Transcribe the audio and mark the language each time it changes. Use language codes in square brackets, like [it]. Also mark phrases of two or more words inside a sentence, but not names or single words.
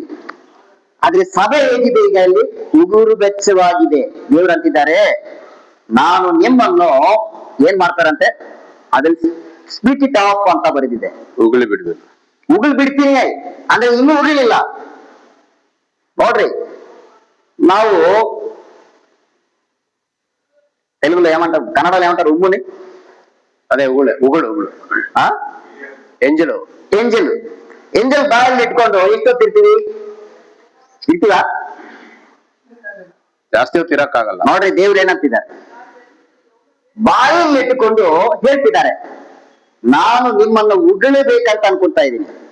[kn] ಆದ್ರೆ ಸಭೆ ಹೇಗಿದೆ? ಈಗ ಇಲ್ಲಿ ಉಗುರು ಬೆಚ್ಚವಾಗಿದೆ. ದೇವ್ರು ಅಂತಿದ್ದಾರೆ, ನಾನು ನಿಮ್ಮನ್ನು ಏನ್ ಮಾಡ್ತಾರಂತೆ, ಅದ್ರಲ್ಲಿ [en] spit it off [kn] ಅಂತ ಬರೆದಿದೆ. ಉಗುಳಿ ಬಿಡ್ಬೇಕು. ಉಗುಳು ಬಿಡ್ತೀನಿ ಅಂದ್ರೆ ಇನ್ನೂ ಉಗುಳಿಲ್ಲ. ನೋಡ್ರಿ, ನಾವು [te] తెలుగులో ఏమంటారు, కన్నడలో ఏమంటారు? ఉమ్ముని. [kn] ಅದೇ ಉಗುಳು ಉಗುಳು ಎಂಜಲು. ಎಂಜಲ್ ಬಾಯಲ್ಲಿ ಇಟ್ಕೊಂಡು ಎಷ್ಟೊತ್ತಿರ್ತೀವಿ? ಇರ್ತೀವ? ಜಾಸ್ತಿ ಹೊತ್ತು ಇರಕ್ಕಾಗಲ್ಲ. ನೋಡ್ರಿ, ದೇವ್ರು ಏನಂತಿದ್ದಾರೆ, ಬಾಯಲ್ಲಿ ಇಟ್ಟುಕೊಂಡು ಹೇಳ್ತಿದ್ದಾರೆ, ನಾನು ನಿಮ್ಮನ್ನು ಉಗುಳಬೇಕಂತ ಅನ್ಕೊಳ್ತಾ ಇದ್ದೀನಿ.